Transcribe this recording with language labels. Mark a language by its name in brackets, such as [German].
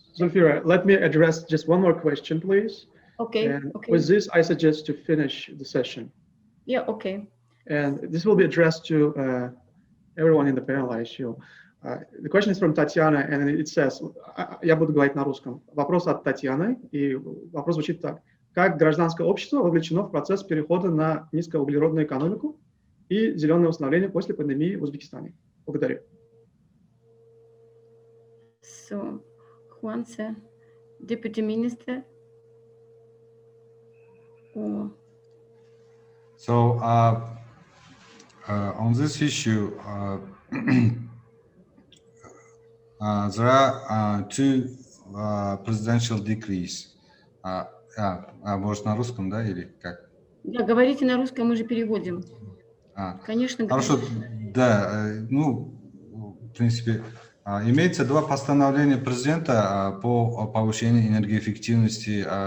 [English] Zulfira, let me address just one more question, please. Okay. And okay. with this, I suggest to finish the session. Yeah. Okay. And this will be addressed to everyone in the panel, I assume. The question is from Tatiana, and it says, [Russian] я буду говорить на русском. Вопрос от Татьяны, и вопрос звучит так. Как гражданское общество вовлечено в процесс перехода на низкоуглеродную экономику и зеленое восстановление после пандемии в Узбекистане? Благодарю. [English] So, Juanse, Deputy Minister. So on this issue, there are two presidential decrees. [Russian] Может, на русском, да, или как? Да, говорите на русском, мы же переводим. Конечно. Хорошо, да, в принципе, имеется два постановления президента по повышению энергоэффективности,